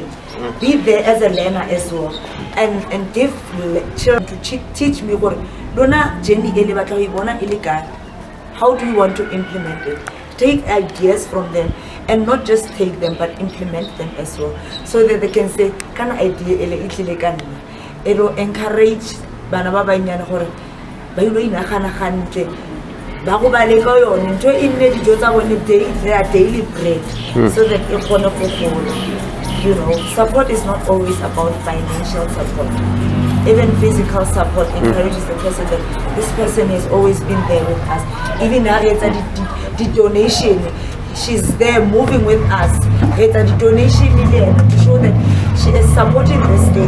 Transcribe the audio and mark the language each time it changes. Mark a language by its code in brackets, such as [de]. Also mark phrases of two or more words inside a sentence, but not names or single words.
[en] Be there as a learner as well, and give children to teach me what Dona Jenny how do you want to implement it? Take ideas from them and not just take them but implement them as well, so that they can say, "Can idea it will encourage [tn] bana ba banyane gore ba ilo inagana gantle ba go ba le ka yone ntho e nne dijo tsa bone [en] their daily bread, so that [tn] e kgone go gola." [en] You know, support is not always about financial support. Even physical support encourages the person that this person has always been there with us. Even now, it's the donation, she's there moving with us. It's a donation to show that she is supporting this thing.